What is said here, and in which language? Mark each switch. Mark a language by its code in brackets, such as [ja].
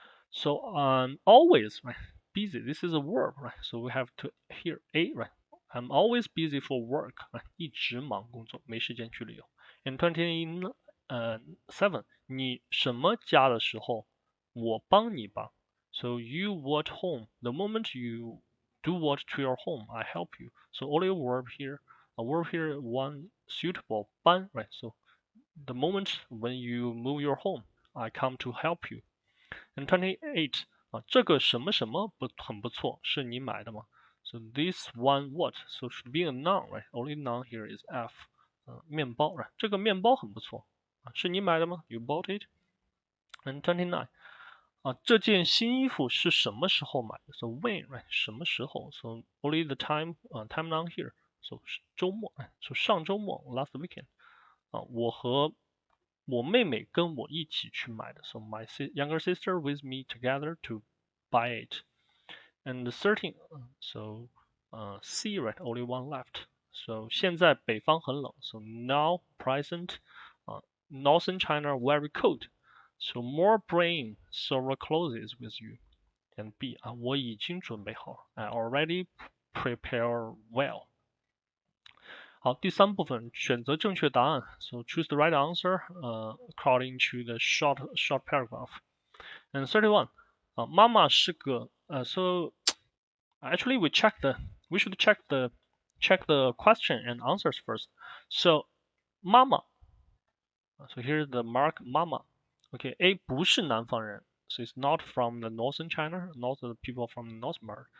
[en] So always right busy. This is a verb right. So we have to here A right. I'm always busy for work. [zh] 一直忙工作，没时间去旅游。And 27，你什么家的时候，我帮你吧。 [en] So you what home. The moment you do what to your home, I help you. So only a verb here, one suitable 搬 right. So the moment when you move your home, I come to help you. [zh] And 28这个什么什么很不错，是你买的吗？ [en] So this one what? So should be a noun, right? Only noun here is F. 面包 right? [zh] 这个面包很不错是你买的吗？ [en] You bought it? [zh] And 29这件新衣服是什么时候买的？ [en] So when, right? 什么时候？So only the time, time noun here. So 周末，so 上周末 last weekend [zh] 我和我妹妹跟我一起去买的， [en] so my younger sister with me together to buy it. And 13, so C right, only one left. So [zh] 现在北方很冷， [en] so now present, northern China very cold. So more bring several clothes with you. And B [zh] 我已经准备好， [en] I already prepare well. [zh] 好，第三部分选择正确答案。 [en] So choose the right answer according to the short paragraph. And 31 [zh] 妈妈是个 [en] so actually we should check the question and answers first. So 妈妈 so here's the mark 妈妈 okay A [zh] 不是南方人 [en] so it's not from the northern China, not the people from the north part.